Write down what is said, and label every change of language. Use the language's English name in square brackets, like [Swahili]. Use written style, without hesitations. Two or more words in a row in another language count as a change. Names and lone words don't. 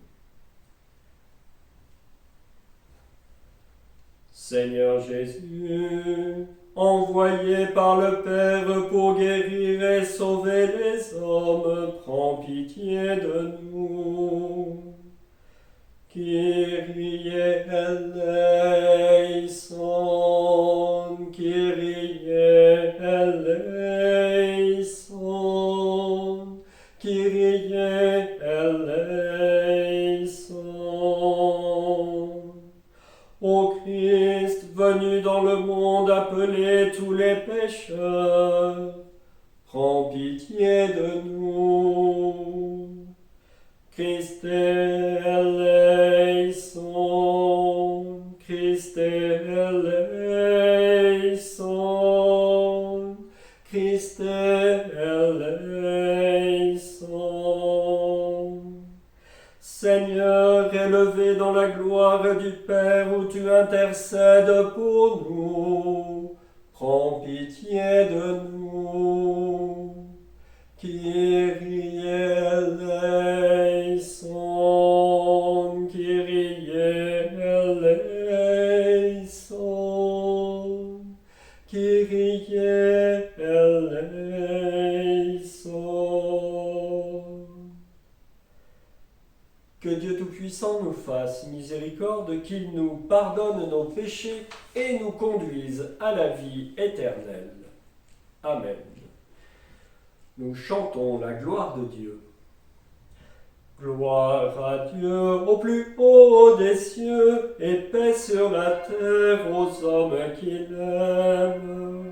[French] Seigneur Jésus, envoyé par le Père pour guérir et sauver les hommes, prends pitié de nous. [Greek] Κύριε ελέησον, Κύριε ελέησον, Κύριε ελέησον. [French] Ô Christ, venu dans le monde appeler tous les pécheurs, prends pitié de nous. [Greek] Χριστέ ελέησον, Χριστέ ελέησον, Χριστέ ελέησον. [French] Seigneur, élevé dans la gloire du Père où tu intercèdes pour nous, prends pitié de nous. [Greek] Κύριε ελέησον, Κύριε ελέησον, Κύριε ελέησον. [French] Que Dieu Tout-Puissant nous fasse miséricorde, qu'il nous pardonne nos péchés et nous conduise à la vie éternelle. Amen. Nous chantons la gloire de Dieu. Gloire à Dieu au plus haut des cieux, et paix sur la terre aux hommes qui l'aiment.